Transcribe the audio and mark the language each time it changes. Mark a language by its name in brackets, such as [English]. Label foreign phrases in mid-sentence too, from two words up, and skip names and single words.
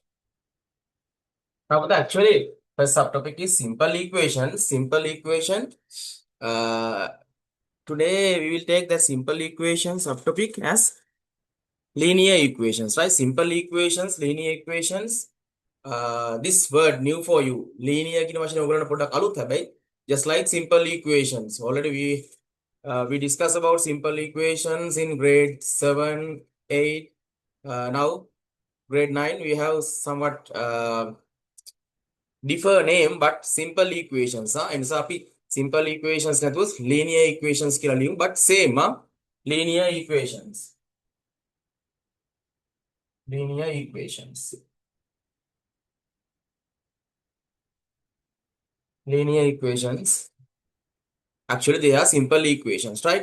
[English] Now, but actually, first subtopic is simple equation. Simple equation. Uh, Today we will take the simple equation subtopic as linear equations. Right? Simple equations, linear equations. This word new for you. Linear [Sinhala] කියන වචනේ ඔයගොල්ලන්ට පොඩ්ඩක් අලුත් හැබැයි [English] just like simple equations. Already we discussed about simple equations in grade 7, 8. Now grade 9 we have somewhat differ name but simple equations [Sinhala] එනිසා අපි [English] simple equations නැතුව linear equations [Sinhala] කියලා ලියමු [English] but same linear equations linear equations linear equations actually they are simple equations, right?